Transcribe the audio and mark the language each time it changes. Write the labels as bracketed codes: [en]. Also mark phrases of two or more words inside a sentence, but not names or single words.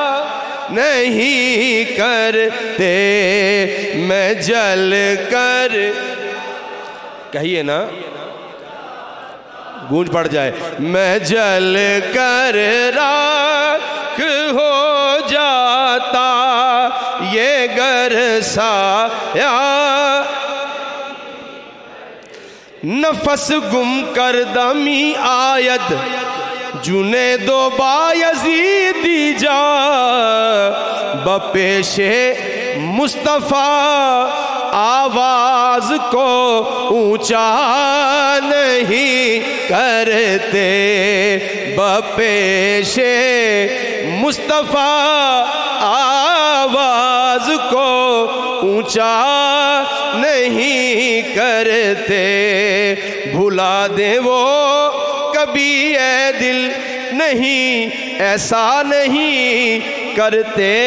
[ur] نہیں کرتے، میں جل کر، کہیے نا گونج پڑ جائے، میں جل کر راکھ ہو جاتا، یہ گر سایہ، [fa] نفس گم کردہ می آید جنید و بایزیدی جا، [ur] بپیش مصطفیٰ آواز کو اونچا نہیں کرتے، بپیش مصطفیٰ آواز کو اونچا نہیں کرتے، بھلا دے وہ کبھی اے دل نہیں ایسا نہیں کرتے.